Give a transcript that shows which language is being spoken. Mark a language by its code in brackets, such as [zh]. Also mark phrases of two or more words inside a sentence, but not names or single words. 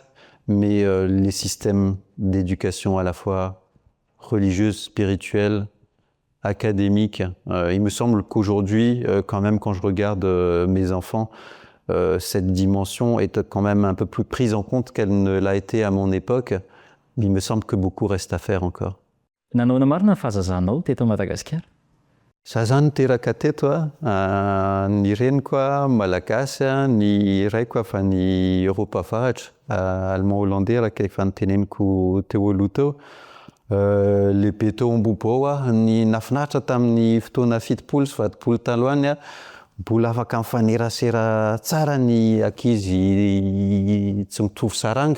[fr] Mais les systèmes d'éducation à la fois religieuse, spirituelle, académique, il me semble qu'aujourd'hui, quand même, quand je regarde mes enfants, cette dimension est quand même un peu plus prise en compte qu'elle ne l'a été à mon époque. Il me semble que beaucoup reste à faire encore. [mg] Nanao marina ny fahazazanao teto Madagasikara? Za zany teraka teto ny reniko malagasy, ny raiko avy any Europa avaratra, [fr] allemand hollandais [mg] raka efa niteneniko teo aloha teo. Lehibe teo Ambobao ny nafinaritra tamin'ny fotoana fitopolo sy valopolo taloha mbola afaka mifanerasera tsara ny ankizy tsy mitovy saranga.